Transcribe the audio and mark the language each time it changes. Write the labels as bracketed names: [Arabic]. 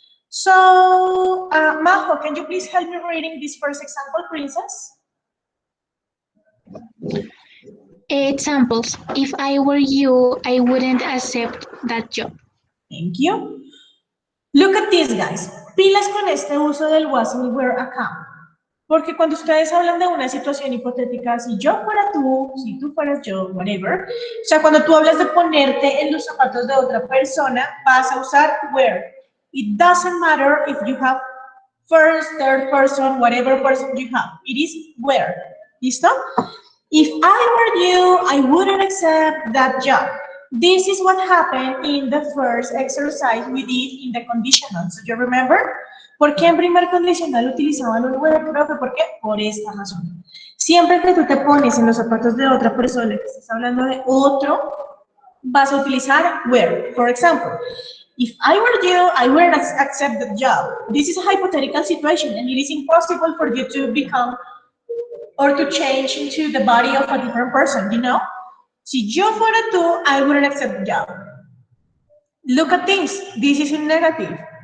[English] So, Majo, can you please help me reading this first example, princess? Examples. If I were you, I wouldn't accept that job. Thank you. Look at this, guys. [Spanish] Pilas con este uso del was and were acá. Porque cuando ustedes hablan de una situación hipotética, si yo fuera tú, si tú fueras yo, whatever, o sea, cuando tú hablas de ponerte en los zapatos de otra persona, vas a usar were. [English] It doesn't matter if you have first, third person, whatever person you have. It is were. [Spanish] ¿Listo? [English] If I were you, I wouldn't accept that job. This is what happened in the first exercise we did in the conditional. So you remember? [Spanish] ¿Por qué en primer condicional utilizaban un were, profe? ¿Por qué? Por esta razón. Siempre que tú te pones en los zapatos de otra persona, que estás hablando de otro, vas a utilizar were. [English] For example, if I were you, I wouldn't accept the job. This is a hypothetical situation and it is impossible for you to become or to change into the body of a different person, you know? [Spanish] Si yo fuera tú, [English] I wouldn't accept the job. Look at this. This is in negative.